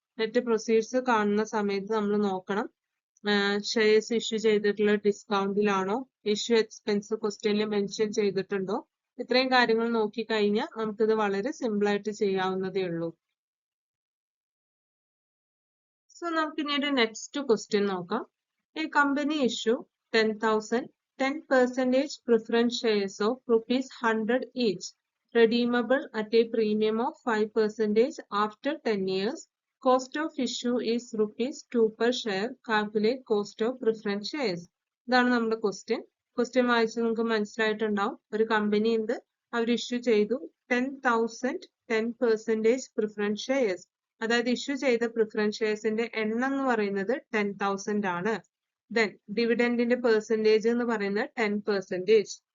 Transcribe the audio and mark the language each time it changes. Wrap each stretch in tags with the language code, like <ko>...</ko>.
<ml>Net proceeds കാണുന്ന സമയത്ത് നമ്മൾ നോക്കണം ഷെയർസ് ഇഷ്യൂ ചെയ്തിട്ടുള്ള ഡിസ്കൗണ്ടിലാണോ, ഇഷ്യൂ എക്സ്പെൻസ് ക്വസ്റ്റ്യനിൽ മെൻഷൻ ചെയ്തിട്ടുണ്ടോ. ഇത്രയും കാര്യങ്ങൾ നോക്കി കഴിഞ്ഞാൽ നമുക്കിത് വളരെ സിമ്പിൾ ആയിട്ട് ചെയ്യാവുന്നതേ ഉള്ളൂ. സോ നമുക്ക് ഇനി ഒരു നെക്സ്റ്റ് ക്വസ്റ്റ്യൻ നോക്കാം.</ml> <en>A company issue 10,000 10% preference shares of rupees 100 each, redeemable at a premium of 5% after 10 years. Cost of issue is rupees 2 per share. Calculate cost of preference shares.</en> <ml>ഇതാണ് നമ്മുടെ question. Question വായിച്ച് നമുക്ക് മനസ്സിലായിട്ടുണ്ടാവും. ഒരു company ഉണ്ട്, അവർ issue ചെയ്തു 10,000 10% preference shares. അതായത് issue ചെയ്ത പ്രിഫറൻസ് ഷെയർസിന്റെ എണ്ണം എന്ന് പറയുന്നത് 10,000 ആണ്. ദെൻ ഡിവിഡൻഡിന്റെ പെർസെന്റേജ് എന്ന് പറയുന്നത് 10%.</ml>